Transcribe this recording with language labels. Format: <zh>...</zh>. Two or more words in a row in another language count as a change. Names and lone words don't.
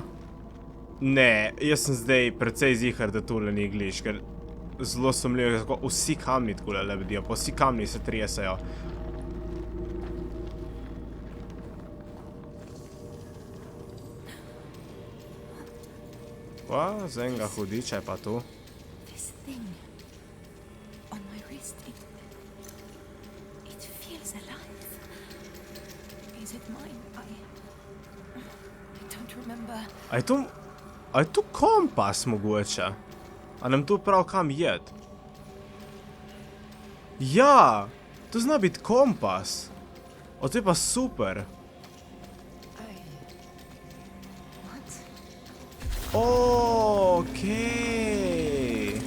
<sl>Ne, jaz sem zdaj precej zihar, da tole ni gliš, ker zelo sumljivo, kako vsi kamni takole lebdijo, pa vsi kamni se tresajo. Za enega hudiča je pa to.</sl> <en>This thing on my wrist, it feels alive. Is it mine? I don't remember.</en> <sl>A je tu kompas mogoče? A nam tu prav kam jed? Ja! To zna biti kompas. O, to je pa super.</sl> <en>What?</en> <sl>Okej.</sl>